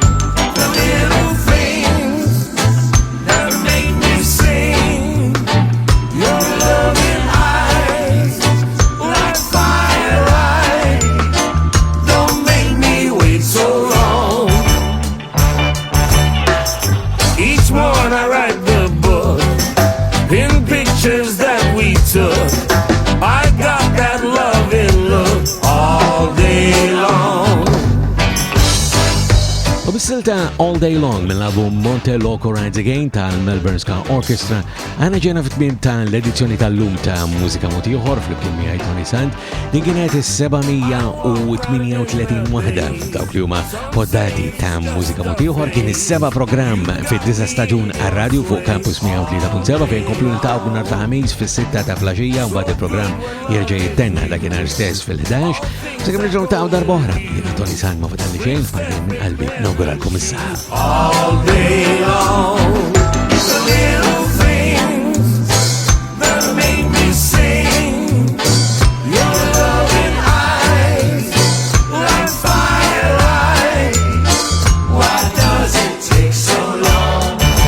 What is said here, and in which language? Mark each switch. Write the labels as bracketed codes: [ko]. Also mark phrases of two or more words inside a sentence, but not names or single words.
[en] The little things that make me sing, your loving eyes like firelight, don't make me wait so long. Each morning I write the book in pictures that we took. I got that loving look all day long. [mt] U bis-silta All Day Long mill-album Monte Loco Rides Again tal-Melbourne Ska Orchestra għana ġena fit-tmiem tal-edizzjoni tal-lum ta' Mużika Moti Ieħor fl-imkien miegħi Toni Sant. Din kienet is-738 waħda dawk li huma poddati ta' Mużika Moti Ieħor, kien is-seba' programm fid-9 staġun għar-radju fuq Campus 103.7 fejn komplu niltaqgħu nhar ta' ħamis fis-6 ta' filgħaxija u mbagħad il-programm jerġa' jittenna dakinhar stess fil-11. Sakemm nerġgħu niltaqgħu darb'oħra jiena Toni Sant ma fadalli xejn f'parti minn qalbi. [en] All day long, the little things that make me sing, your loving eyes like firelight. Why does it take so long?